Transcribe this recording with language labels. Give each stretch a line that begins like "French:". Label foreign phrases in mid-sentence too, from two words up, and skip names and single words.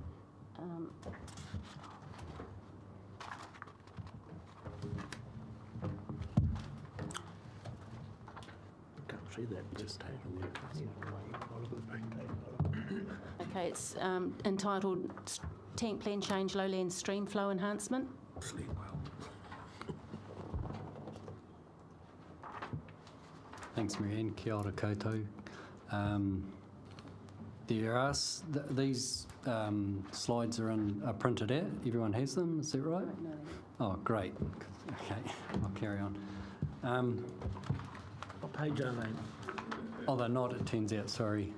English: Can't see that. Just take a look. Okay, it's entitled Tank Plan Change Lowland Stream Flow Enhancement. Thanks, Marianne.
Māori: Kia ora koutou.
English: There are these slides are printed out. Everyone has them. Is that right? No. Oh, great. Okay, I'll carry on. What page are they? Oh, they're not. It turns out. Sorry.